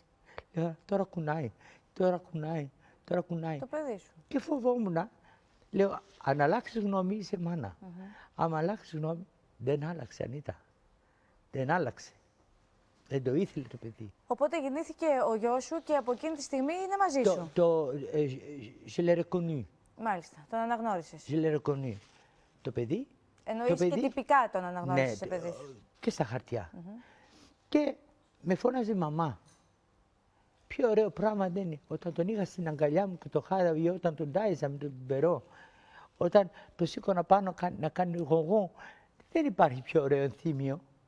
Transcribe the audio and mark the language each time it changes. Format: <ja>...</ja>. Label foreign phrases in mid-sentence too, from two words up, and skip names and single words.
<el>Λέγα, τώρα κουνάει, τώρα κουνάει, τώρα κουνάει. Το παιδί σου. Και φοβόμουν. Λέω, αν αλλάξεις γνώμη, είσαι μάνα. Άμα αλλάξεις γνώμη, δεν άλλαξε, Ανίτα. Δεν άλλαξε. Δεν το ήθελε το παιδί. Οπότε γεννήθηκε ο γιος σου και από εκείνη τη στιγμή είναι μαζί σου.</el> <fr>Je l'ai reconnu.</fr> <el>Μάλιστα, τον αναγνώρισες.</el> <fr>Je l'ai reconnu.</fr> <el>Το παιδί. Εννοείς και τυπικά τον αναγνώρισες σε παιδί σου. Και στα χαρτιά. Και με φώναζε μαμά. Πιο ωραίο πράγμα δεν είναι. Όταν τον είχα στην αγκαλιά μου και το χάραβε, ή όταν τον τάιζα με τον πιπερό, όταν το σήκωνα πάνω να κάνει γογό, δεν υπάρχει πιο ωραίο ενθύμιο.</el>